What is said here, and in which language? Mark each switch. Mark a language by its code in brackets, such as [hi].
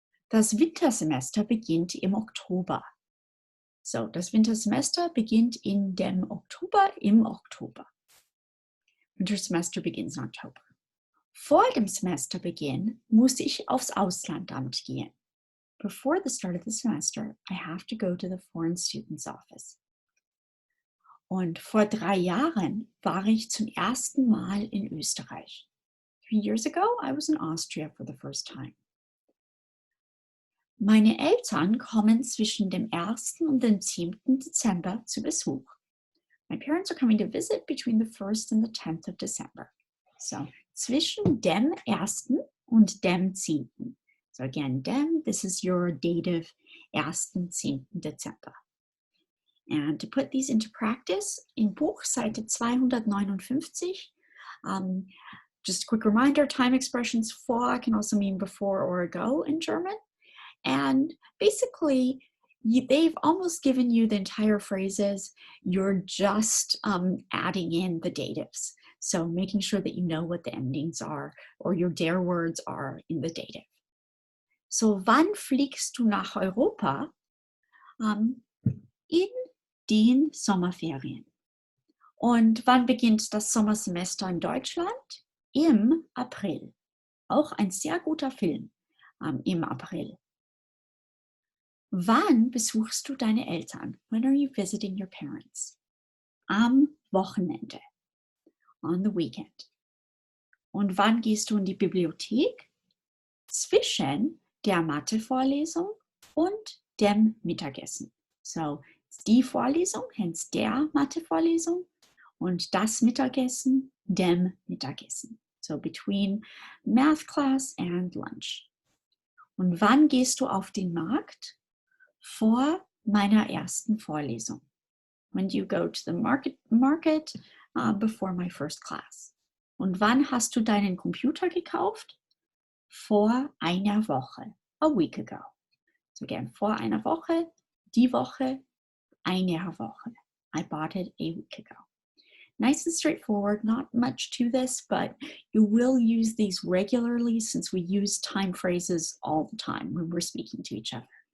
[de] Das Wintersemester beginnt im Oktober. So, das Wintersemester beginnt in dem Oktober, im Oktober. [en] Wintersemester begins in October. [de] Vor dem Semesterbeginn muss ich aufs Auslandamt gehen. [en] Before the start of the semester, I have to go to the Foreign Students Office. [de] Und vor 3 Jahren war ich zum ersten Mal in Österreich. [en] 3 years ago, I was in Austria for the first time. [de] Meine Eltern kommen zwischen dem 1. und dem 10. Dezember zu Besuch. [en] My parents are coming to visit between the 1st and the 10th of December. [de] So, zwischen dem 1. und dem 10. [en] So again, dem, this is your dative 1. 10. Dezember. And to put these into practice, in [de] Buch, Seite 259, [en] just a quick reminder, time expressions vor can also mean before or ago in German. And basically, they've almost given you the entire phrases. You're just adding in the datives. So making sure that you know what the endings are or your der words are in the dative. [de] So, wann fliegst du nach Europa? In den Sommerferien. Und wann beginnt das Sommersemester in Deutschland? Im April. Auch ein sehr guter Film im April. Wann besuchst du deine Eltern? [en] When are you visiting your parents? [de] Am Wochenende. [en] On the weekend. [de] Und wann gehst du in die Bibliothek? Zwischen der Mathe-Vorlesung und dem Mittagessen. So, die Vorlesung, [en] hence [de] der Mathe-Vorlesung, und das Mittagessen, dem Mittagessen. [en] So, between math class and lunch. [de] Und wann gehst du auf den Markt? Vor meiner ersten Vorlesung. [en] When do you go to the market before my first class? [de] Und wann hast du deinen Computer gekauft? Vor einer Woche. [en] A week ago. So again, [de] vor einer Woche, die Woche, eine Woche. [en] I bought it a week ago. Nice and straightforward, not much to this, but you will use these regularly since we use time phrases all the time when we're speaking to each other.